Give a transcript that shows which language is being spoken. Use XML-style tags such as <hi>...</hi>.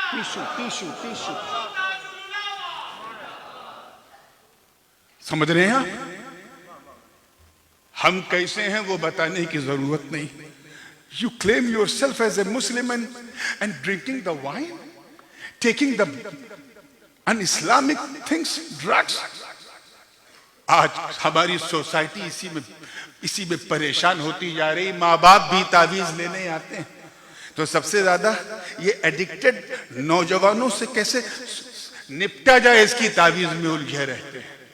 <hi>Tissue समझ रहे हैं आप? हम कैसे हैं वो बताने की जरूरत नहीं।</hi> <en>You claim yourself as a Muslim and drinking the wine, taking the un-Islamic things, drugs.</en> <hi>आज हमारी सोसाइटी इसी में परेशान होती जा रही। माँ बाप भी तावीज लेने आते हैं तो सबसे ज्यादा ये एडिक्टेड नौजवानों से कैसे निपटा जाए इसकी तावीज में उलझे रहते हैं।</hi>